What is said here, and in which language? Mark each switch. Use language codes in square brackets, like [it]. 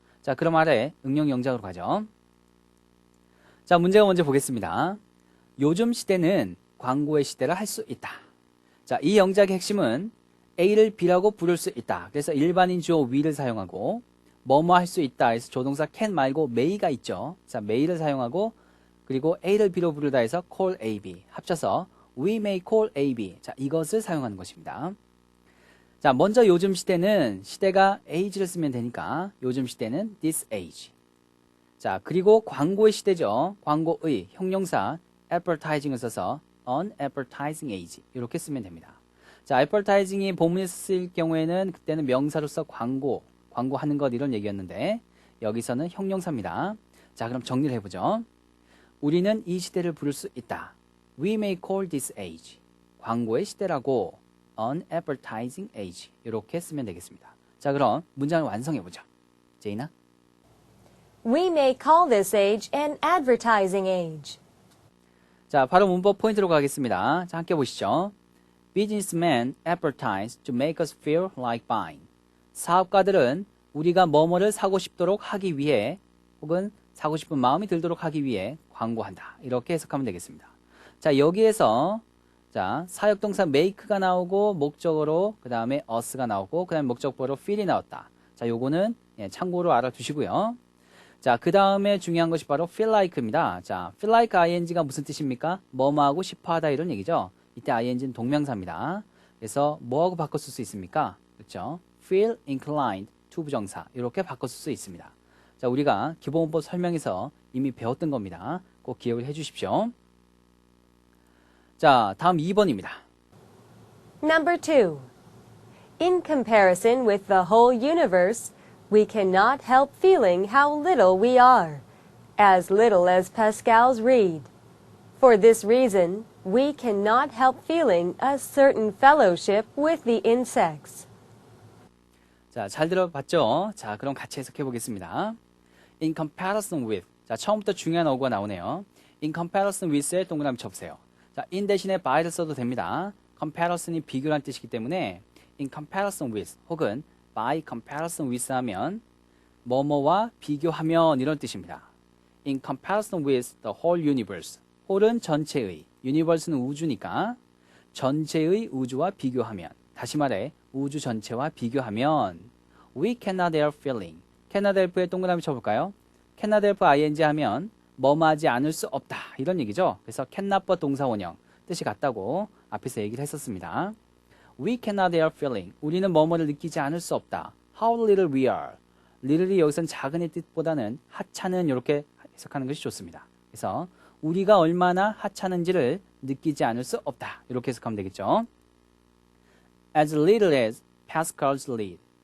[ko] 자, 그럼 아래 응용 영작으로 가죠. 자, 문제가 먼저 보겠습니다. 요즘 시대는 광고의 시대라 할 수 있다. 자, 이 영작의 핵심은 A를 B라고 부를 수 있다. 그래서 일반인 주어 we를 사용하고 뭐뭐 할 수 있다 해서 조동사 can 말고 may가 있죠. 자, may를 사용하고 그리고 A를 B로 부르다 해서 call A, B 합쳐서 [en] we may call A, B. [ko] 자, 이것을 사용하는 것입니다. 자, 먼저 요즘 시대는 시대가 age를 쓰면 되니까 요즘 시대는 [en] this age. [ko] 자, 그리고 광고의 시대죠. 광고의 형용사 advertising을 써서 on advertising age 이렇게 쓰면 됩니다. 자, advertising이 본문에서 쓰일 경우에는 그때는 명사로서 광고하는 것 이런 얘기였는데 여기서는 형용사입니다. 자, 그럼 정리를 해보죠. 우리는 이 시대를 부를 수 있다. [en] We may call this age. [ko] 광고의 시대라고 [en] on advertising age [ko] 이렇게 쓰면 되겠습니다. 자, 그럼 문장을 완성해보죠. 제이나? [en] We may call this age an advertising age. [ko] 자, 바로 문법 포인트로 가겠습니다. 자, 함께 보시죠. [en] Businessmen advertise to make us feel like buying. [ko] 사업가들은 우리가 뭐뭐를 사고 싶도록 하기 위해 혹은 사고 싶은 마음이 들도록 하기 위해 광고한다. 이렇게 해석하면 되겠습니다. 자, 여기에서 자, 사역동사 make가 나오고 목적어로 그 다음에 us가 나오고 그 다음에 목적보로 feel이 나왔다. 자, 요거는 참고로 알아두시고요. 자, 그 다음에 중요한 것이 바로 feel like입니다. 자, feel like ing가 무슨 뜻입니까? 뭐뭐하고 싶어하다 이런 얘기죠. 이때 ing는 동명사입니다. 그래서 뭐하고 바꿔 쓸 수 있습니까? 그렇죠? [en] feel inclined to [ko] 부정사 이렇게 바꿔 쓸 수 있습니다. 자, 우리가 기본문법 설명에서 이미 배웠던 겁니다. 꼭 기억을 해 주십시오. 자, 다음 2번입니다. [en] Number 2. In comparison with the whole universe, we cannot help feeling how little we are, as little as Pascal's reed. For this reason, we cannot help feeling a certain fellowship with the insects. [ko] 자, 잘 들어봤죠? 자, 그럼 같이 해석해 보겠습니다. [en] In comparison with. [ko] 자, 처음부터 중요한 어구가 나오네요. In comparison with에 동그라미 쳐보세요. 자, in 대신에 by를 써도 됩니다. comparison이 비교란 뜻이기 때문에 [en] in comparison with [ko] 혹은 by comparison with 하면 뭐뭐와 비교하면 이런 뜻입니다. [en] In comparison with the whole universe. [ko] whole은 전체의, universe는 우주니까 전체의 우주와 비교하면, 다시 말해 우주 전체와 비교하면 [en] we cannot help feeling. [ko] cannot help에 동그라미 쳐볼까요? cannot help ing 하면 뭐뭐하지 않을 수 없다 이런 얘기죠. 그래서 cannot과 동사원형 뜻이 같다고 앞에서 얘기를 했었습니다. [en] We cannot help feeling. [ko] 우리는 뭐뭐를 느끼지 않을 수 없다. [en] How little we are. [ko] little이 여기서는 작은의 뜻보다는 하찮은 이렇게 해석하는 것이 좋습니다. 그래서 우리가 얼마나 하찮은지를 느끼지 않을 수 없다. 이렇게 해석하면 되겠죠. [en] As little as Pascal's lead.